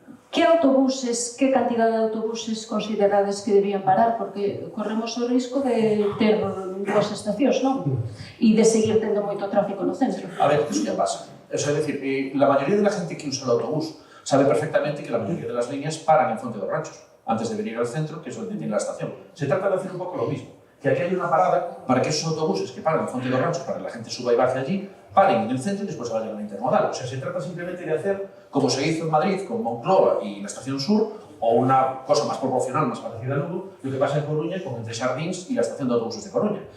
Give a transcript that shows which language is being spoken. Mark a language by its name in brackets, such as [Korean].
[Galician] Que autobuses, que cantidad de autobuses considerades que debían parar? Porque corremos o risco de ter dúas estacións, non? E de seguir tendo moito tráfico no centro. [Spanish] A ver, eso ya pasa. Es decir, la mayoría de la gente que usa el autobús sabe perfectamente que la mayoría de las líneas paran en Fonte dos Ranchos, antes de venir al centro, que es donde tiene la estación. Se trata de hacer un poco lo mismo, que aquí hay una parada para que esos autobuses que paran en Fonte dos Ranchos, para que la gente suba y baje allí, paren en el centro y después se vayan a la intermodal. O sea, se trata simplemente de hacer, como se hizo en Madrid con Moncloa y la Estación Sur, o una cosa más proporcional, más parecida a Lugo, lo que pasa en Coruña con Entre Xardíns y la estación de autobuses de Coruña.